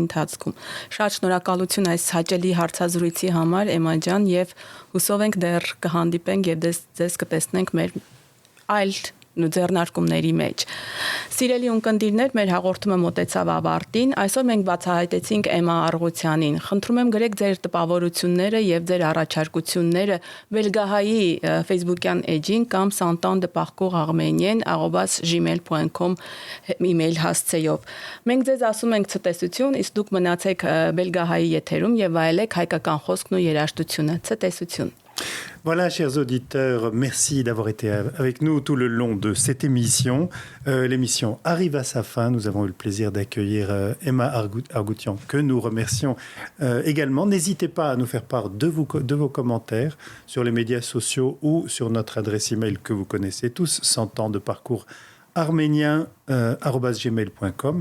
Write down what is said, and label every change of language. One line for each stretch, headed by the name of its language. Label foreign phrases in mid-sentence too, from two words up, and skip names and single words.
Armenian: ընթացքում։ Շատ շնորհակալություն այս հաճելի հարցազրույցի համար, Էմա ջան, եւ հուսով ենք դեռ կհանդիպենք եւ ձեզ կտեսնենք մեր այլ ձեռնարկումների մեջ։ Սիրելի ունկնդիրներ, մեր հաղորդումը մոտեցավ ավարտին։ Այսօր մենք բացահայտեցինք Էմա Արղուտյանին։ Խնդրում եմ գրեք ձեր տպավորությունները եւ ձեր առաջարկությունները Բելգահայի Facebook-յան էջին կամ santan.parcours@gmail.com email հասցեով։ Մենք ձեզ ասում ենք ցտեսություն, իսկ դուք մնացեք Բելգահայի եթերում եւ վայելեք հայկական խոսքն ու երաժշտությունը։ Ցտեսություն։
French: Voilà, chers auditeurs, merci d'avoir été avec nous tout le long de cette émission. L'émission arrive à sa fin. Nous avons eu le plaisir d'accueillir Emma Arghutyan, que nous remercions également. N'hésitez pas à nous faire part de vos commentaires sur les médias sociaux ou sur notre adresse email que vous connaissez tous, 100 ans de parcours arménien @gmail.com.